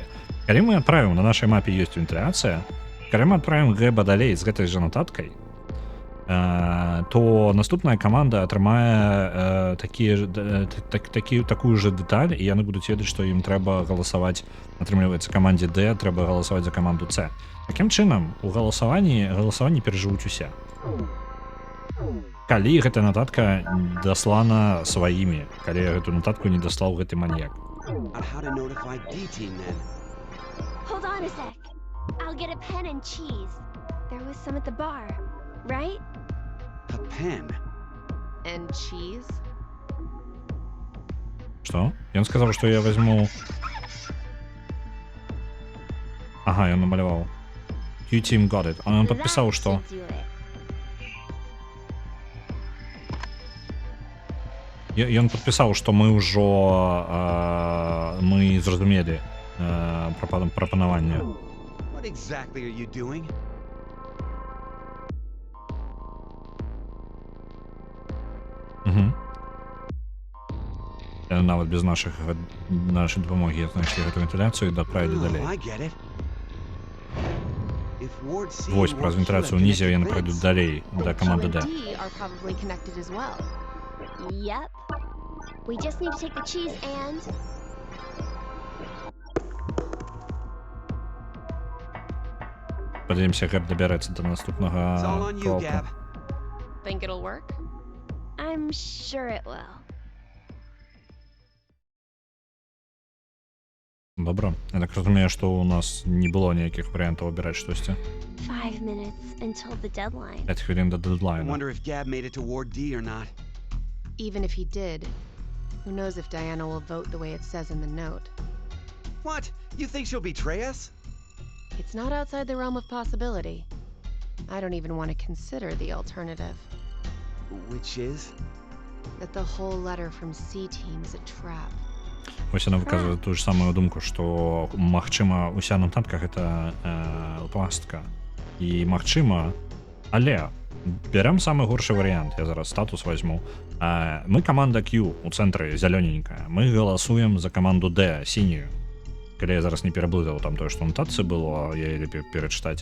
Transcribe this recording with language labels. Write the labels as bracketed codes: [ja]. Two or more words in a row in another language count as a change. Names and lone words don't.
[be] Калі мы адправім, на нашай мапе ёсць вентыляцыя, калі мы адправім Гэба далей з гэтай жа нататкай, то наступная каманда атрымае такую же дэталь, і яны будуць ведаць, што ім трэба галасаваць, атрымліваецца, камандзе D трэба галасаваць за каманду C. Такім чынам, у галасаванні перажывуць усе. Калі гэта нататка даслана сваімі, калі гэту нататку не даслаў гэты маньяк. [en] Hold on a sec. I'll get a pen and cheese. There was some at the bar, right? A pen? And cheese? [be] Што? Ён сказаў, што я возьму... Ага, ён намаляваў. [en] Q-Team got it. [be] А ён падпісаў, што... Ён падпісаў, што мы ўжо... Мы зразумелі прапанаванне. [en] What exactly are you doing? [be] Нават без нашай дапамогі знайшлі гэту вентыляцыю і даправілі далей. [en] If Ward C [be] Вось [en] and [be] праз [en] Ward Q [be] вентиляцию [en] have [be] унізе яны [en] connected [be] пройдуць [en] vents, [be] далей да Q каманды [en] and D. D are probably connected as well. Yep. We just need to take the cheese and. [be] Падаемся, Гэб дабярэцца да [en] it's all [be] наступнага [en] on you, [be] кроку. [en] Gab. Think it'll work? I'm sure it will. [be] Добра. Я так разумею, што ў нас не было ніякіх варыянтаў абіраць штосьці. [en] 5 minutes until the deadline. [be] 5 хвілін да [en] I [be] дэдлайна. [en] wonder if Gab made it to Ward D or not. Even if he did, who knows if Diana will vote the way it says in the note. What? You think she'll betray us? It's not outside the realm of possibility. I don't even want to consider the alternative. Which is? That the whole letter from C-Team is a trap. [be] Вось яна выказвае тую ж самую думку, што магчыма уся нататка гэта пастка. І магчыма, але бярем самы горшы варыянт, я зараз статус возьму. Мы каманда Q у цэнтры зялёненькая. Мы галасуем за каманду D сінюю. Калі я зараз не пераблытаў там тое, што анатацыі было, я лепей перачытаць.